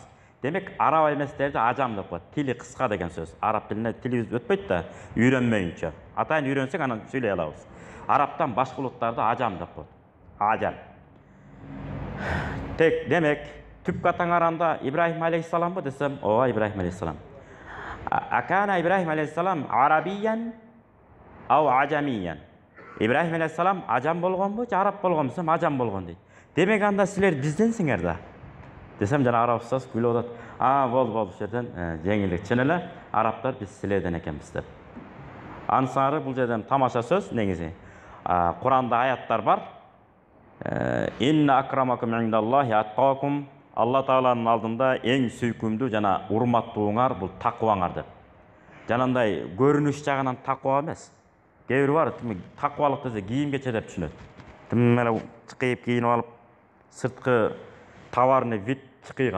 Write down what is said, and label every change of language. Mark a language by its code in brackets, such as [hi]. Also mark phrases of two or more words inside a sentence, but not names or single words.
[ky] Демек араб эместерди ажам деп коет. Тили кыска деген сөз. Араб тилине тилибиз өтпөйт да, үйрөнмөйүнчө. Атайын үйрөнсөк анан сүйлөй алабыз. Арабтан башка улуттарды ажам деп коет. Ажам. Тек демек түпкү атаңаранда Ибрахим алейхиссаламбы десем, ооба Ибрахим алейхиссалам. [ar] أكان إبراهيم عليه السلام عربيا أو أعجميا. [ky] Ибрахим алейхиссалам ажам болгонбу же араб болгонбу десем, ажам болгон дейт. Демек анда силер бизденсиңер да. Десем жана араб устаз күлүп атат. Болду, ушул жерден жеңилдик. Чын эле арабтар биз силерден экенбиз деп. Ансары бул жерден тамаша сөз негизи. Куранда аяттар бар. [ar] إن أكرمكم عند الله أتقاكم. [ky] Алла Тааланын алдында эң сүйкүмдүү жана урматтууңар бул такыбаңар деп. Жанандай көрүнүш жагынан такыба эмес. Кээ бир бар, такыбалык десе кийимгече деп түшүнөт. Тим эле чыкыйып кийинип алып, сырткы [ru] товарный вид [ky] чыкыйган.